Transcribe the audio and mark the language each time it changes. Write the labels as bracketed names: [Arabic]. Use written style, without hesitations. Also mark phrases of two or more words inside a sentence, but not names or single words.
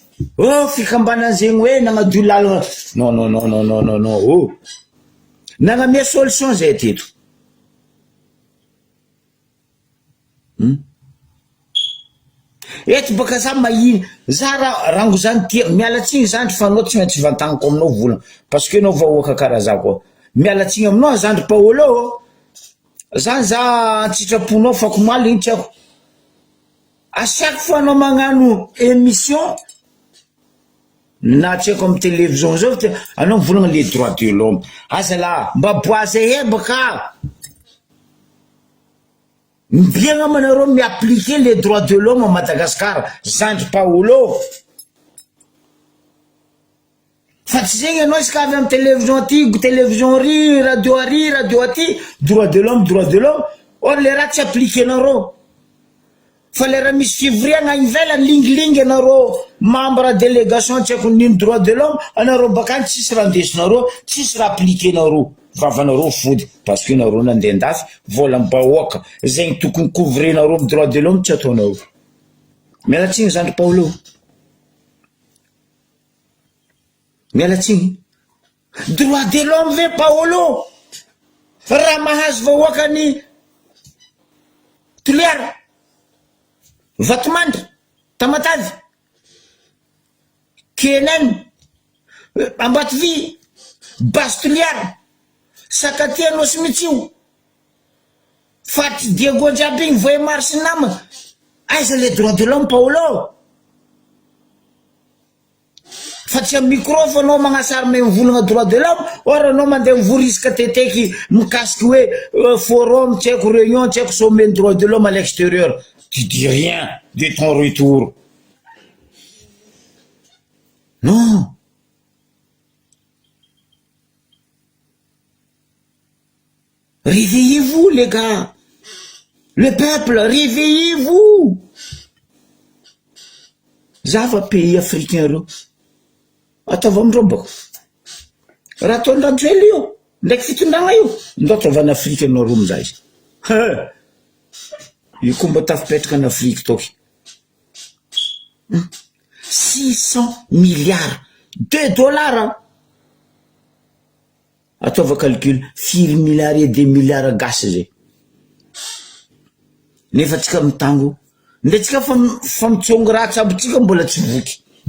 [Malagasy] Oh fikambanana zegny hoe nagnadio lalagna, non oh nagnamia solution zay teto. Eto baka za mahiny za rango zany tia mialatsiny zandry fa anao tsy maintsy vantagnako aminao vola [French] parce que [Malagasy] anao vahoaka karaha za koa, mialatsiny aminao zandry Paolo, zany za antsitraponao fa komaly igny tiako. [French] À chaque fois [Malagasy] anao magnano émission na tsy haiko amy télévision zao anao volagna [French] les droits de l'homme, [Malagasy] aza la mba boaza baka mbiagna manareo mi-appliquer [French] les droits de l'homme à Madagascar, [Malagasy] zandry Paolo. Fa tsy zegny anao iska avy amy télévision aty, télévision ry, radio aty, [French] droit de l'homme, [Malagasy] or le raha tsy appliquer nareo. Fa le raha misy fivoriagna ivelany lingilingy anareo [French] membre délégation [Malagasy] tsy haiko nino [French] droit de l'homme, [Malagasy] anareo bakany tsisy raha ndesinareo, tsisy raha appliquer nareo, vavanareo fody [French] parce que [Malagasy] nareo nandeha andafy vola mibahoaka, zegny tokony couvrir-nareo amy [French] droit de l'homme [Malagasy] tsy ataonao. Mialatsiny zandry Paolo, mialatsiny. [French] Droit de l'homme [Malagasy] ve Paolo, raha mahazo vahoakany Toliara, Vatomandry, Tamatavy, KNN, Ambatovy, Basy Toliara, Sakatia, Nosimitsio, Faty Diego jiaby igny voe maro sy namana, aiza le [French] droit de l'homme [Malagasy] Paolo? Fa tsy amy micro fa anao magnasary mivolagna [French] droit de l'homme, [Malagasy] or anao mandeha mivorisaka teteky mikasiky hoe forum tsy haiko, réunion tsy haiko, [French] sommet droit de l'homme à l'extérieur. Tu dis rien de ton retour. Non. Réveillez-vous les gars. Le peuple, réveillez-vous. [Malagasy] Zava [French] pays africain [Malagasy] reo ataova amindrobako raha ataondrandrelo io ndraiky fitondragna io ndo ataovana Afrika anao ro amizay io komba tafipetraka [French] en Afrique [Malagasy] toky 600 milliards $2 ataova calcul, 4 [French] milliards et 2 milliards [Malagasy] gasy zay nefa tsika mitango nde tsika fa mitsongo raha tsaby tsika mbola tsy voky.